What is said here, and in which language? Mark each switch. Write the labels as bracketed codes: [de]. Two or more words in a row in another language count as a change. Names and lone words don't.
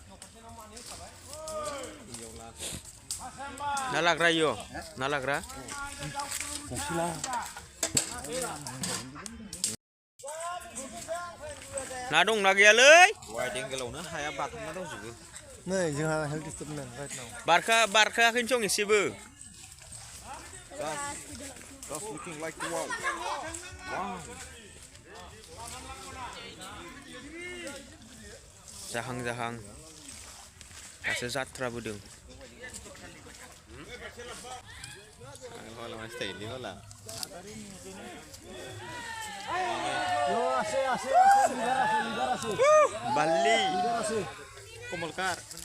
[brx] ना लाग्रा इयो ना लाग्रा ना दंना गैयालै वाइड एंगेलावनो हाया बाथामना दंजोबो नै जोंहा हेल्थ स्टपनो बारखायाखैनो सं एसेबो [en] just looking like wow [brx] जाहां दासो जाथ्राबोदों Bali Komolkar